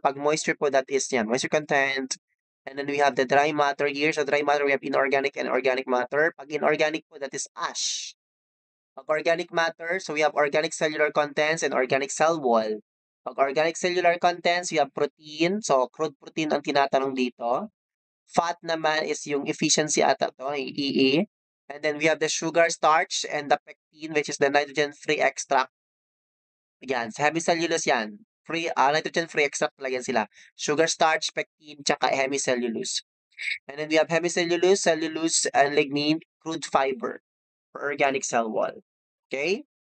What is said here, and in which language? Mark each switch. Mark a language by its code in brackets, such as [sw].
[tl] Pag moisture po, [en] that is yan, moisture content. And then we have the dry matter here. So dry matter, we have inorganic and organic matter. [tl] Pag inorganic po, [en] that is ash. Pag organic matter, so we have organic cellular contents and organic cell wall. Pag organic cellular contents, we have protein. [tl] So crude protein ang tinatanong dito. Fat naman is yung efficiency ata to, EE. [en] And then we have the sugar, starch, and the pectin, which is the nitrogen-free extract. [tl] Yan, sa hemicellulose yan. Nitrogen-free extract pala yan sila. [en] Sugar, starch, pectin, tsaka hemicellulose. And then we have hemicellulose, cellulose, and lignin, crude fiber for organic cell wall. Okay?